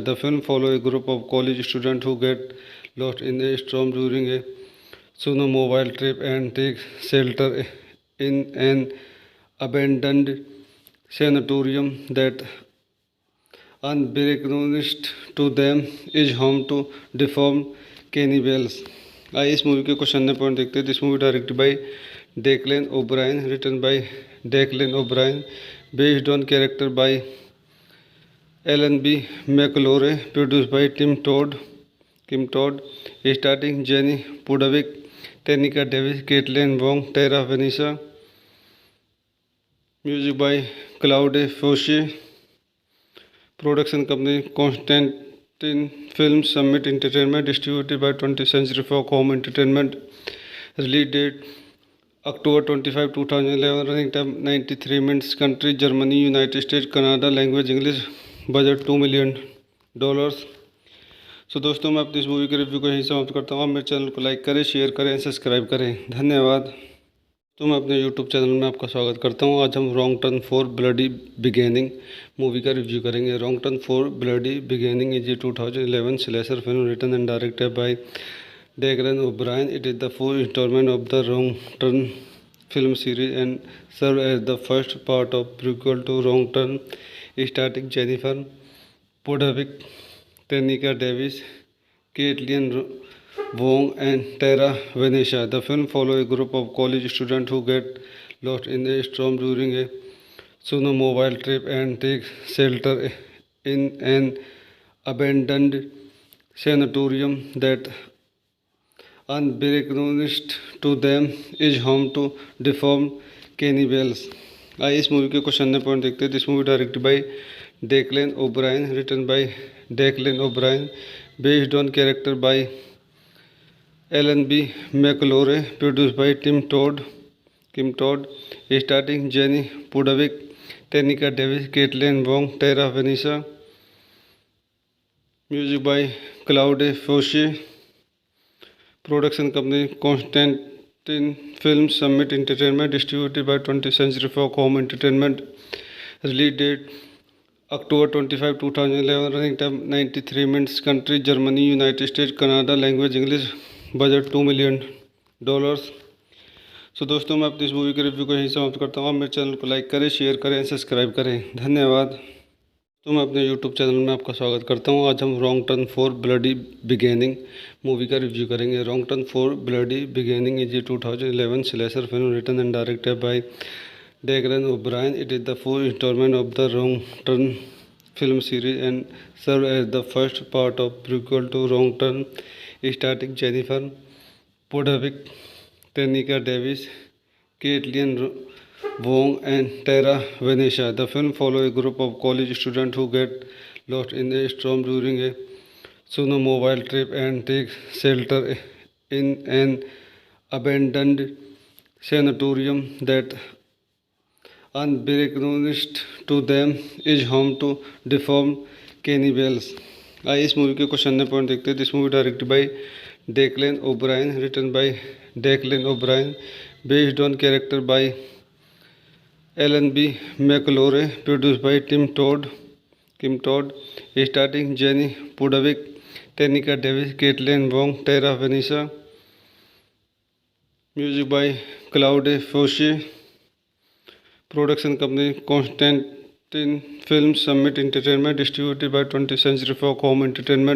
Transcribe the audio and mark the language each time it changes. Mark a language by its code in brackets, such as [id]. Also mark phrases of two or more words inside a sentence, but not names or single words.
[en] The film follows a group of college students who get lost in a storm during a snowmobile trip and take shelter in an abandoned sanatorium that unbeknownst to them is home to deformed cannibals. [hi] आइए इस मूवी के कुछ अन्य पॉइंट देखते हैं। [en] This movie directed by Declan O'Brien, written by Declan O'Brien, based on character by Alan B. McElroy, produced by Kim Todd, starring Jenny Pudavick, Tenika Davis, Kaitlyn Wong, Terra Vanessa, Music by Claude Foisy, Production company Constantin Film Summit Entertainment, distributed by 20th Century Fox Home Entertainment, Release date October 25, 2011, running time 93 minutes, country Germany, United States, Canada, language English, budget $2 million. [hi] सो दोस्तों, मैं अपनी इस मूवी के रिव्यू को यहीं समाप्त करता हूँ। आप मेरे चैनल को लाइक करें, शेयर करें, सब्सक्राइब करें। धन्यवाद। तो मैं अपने यूट्यूब चैनल में आपका स्वागत करता हूँ। आज हम रॉन्ग टर्न फॉर ब्लडी बिगेनिंग मूवी का रिव्यू करेंगे। [en] Wrong Turn for Bloody Beginning is a 2011 slasher film written and directed by Darren O'Brien. It is the fourth installment of the Wrong Turn film series and serves as the first part of prequel to Wrong Turn, starring Jennifer Podovic, Tanika Davis, Caitlin Wong, and Tara Venetia. The film follows a group of college students who get lost in a storm during a snowmobile trip and take shelter in an abandoned sanatorium that unbeknownst to them is home to deformed cannibals. [hi] आइए इस मूवी के कुछ अन्य पॉइंट देखते हैं। [en] This movie directed by Declan O'Brien, written by Declan O'Brien, based on character by Alan B. McElroy, produced by Kim Todd, starring Jenny Pudavick, Tenika Davis, Kaitlyn Wong, Terra Vanessa, Music by Claude Foisy, Production company Constantin Film Summit Entertainment, distributed by 20th Century Fox Home Entertainment, Release date October 25, 2011, running time 93 minutes, country Germany, United States, Canada, language English, budget $2 million. [hi] सो दोस्तों, मैं अपनी इस मूवी के रिव्यू को यहीं समाप्त करता हूँ। आप मेरे चैनल को लाइक करें, शेयर करें, सब्सक्राइब करें। धन्यवाद। तो मैं अपने यूट्यूब चैनल में आपका स्वागत करता हूं। आज हम रॉन्ग टर्न फॉर ब्लडी बिगेनिंग मूवी का रिव्यू करेंगे। [en] Wrong Turn for Bloody Beginning is a 2011 slasher film written and directed by Declan O'Brien. It is the fourth installment of the Wrong Turn film series and served as the first part of prequel to Wrong Turn, starring Jennifer Podovic, Tanika Davis, Caitlin Wong, and Tara Venetia. The film follows a group of college students who get lost in a storm during a snowmobile trip and take shelter in an abandoned sanatorium that unbeknownst to them is home to deformed cannibals. [hi] आइए इस मूवी के कुछ अन्य पॉइंट देखते हैं। [en] This movie directed by Declan O'Brien, written by Declan O'Brien, based on character by Alan B. McElroy, produced by Kim Todd, starring Jenny Pudavick, Tenika Davis, Kaitlyn Wong, Terra Vanessa. Music by Claude Foisy. Production company Constantine Films, Summit Entertainment, distributed by 20th Century Fox Home Entertainment.